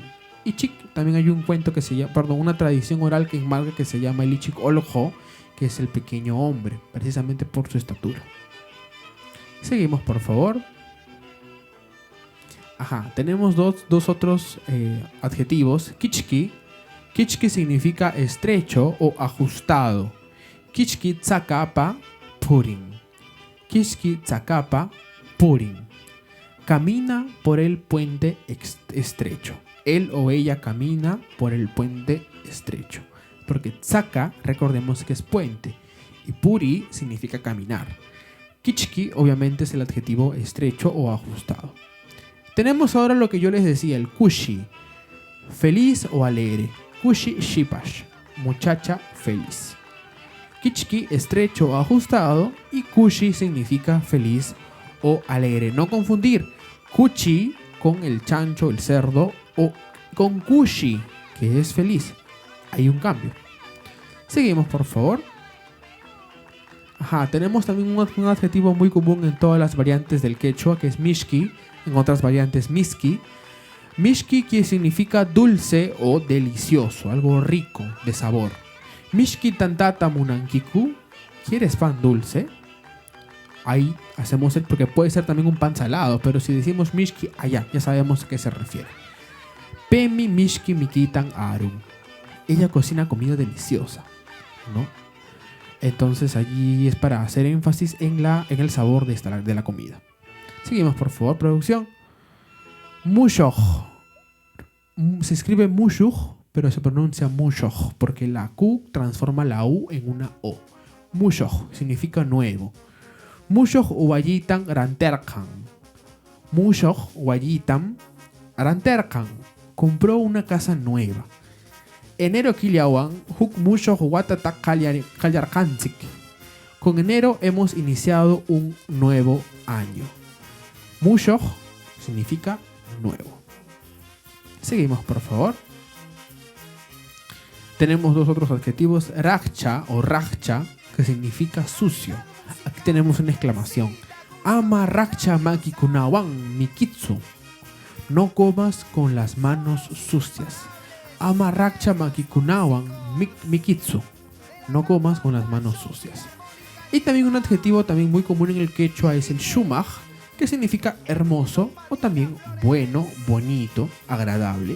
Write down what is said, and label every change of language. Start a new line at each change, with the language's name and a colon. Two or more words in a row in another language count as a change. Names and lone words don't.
Spanish: Ichik, también hay un cuento que se llama, una tradición oral que en Marca que se llama el Ichik Oljo, que es el pequeño hombre, precisamente por su estatura. Seguimos, por favor. Tenemos dos otros adjetivos. Kichki. Kichki significa estrecho o ajustado.
Quechua: Kichki tsakapa purin. Kichki tsakapa purin.
Spanish: Camina por el puente estrecho. Él o ella camina por el puente estrecho. Porque tsaka, recordemos que es puente. Y puri significa caminar. Kichki, obviamente, es el adjetivo estrecho o ajustado. Tenemos ahora lo que yo les decía, el kushi. Feliz o alegre.
Quechua: Kushi shipash.
Spanish: Muchacha feliz. Kichki, estrecho o ajustado. Y kushi significa feliz o alegre. No confundir kuchi con el chancho, el cerdo, o con kushi, que es feliz. Hay un cambio. Seguimos, por favor. Tenemos también un adjetivo muy común en todas las variantes del quechua, que es mishki. En otras variantes, miski. Mishki, que significa dulce o delicioso, algo rico, de sabor.
Quechua: Mishki tantata munankiku.
Spanish: ¿Quieres pan dulce? Ahí hacemos porque puede ser también un pan salado, pero si decimos mishki, ya sabemos a qué se refiere.
Quechua: Pemi mishki mikitan arum.
Spanish: Ella cocina comida deliciosa, ¿no? Entonces allí es para hacer énfasis en el sabor de la comida. Seguimos, por favor, producción. Mushoj. Se escribe mushuj, pero se pronuncia mushoj, porque la Q transforma la U en una O. Mushoj significa nuevo.
Quechua: Mushoj wayitan ranterkan. Mushoj wayitan ranterkan.
Spanish: Compró una casa nueva.
Quechua: Enero kiliawan huk mushoj watatak kalyarkantsik.
Spanish: Con enero hemos iniciado un nuevo año. Mushoj significa nuevo. Seguimos, por favor. Tenemos dos otros adjetivos. Rajcha o rajcha, que significa sucio. Aquí tenemos una exclamación.
Quechua: Ama rajcha maki kunawan mikitsu.
Spanish: no comas con las manos sucias.
Quechua: Ama racha makikunawan mikitsu,
Spanish: no comas con las manos sucias. Y también un adjetivo también muy común en el quechua es el shumaj, que significa hermoso o también bueno, bonito, agradable.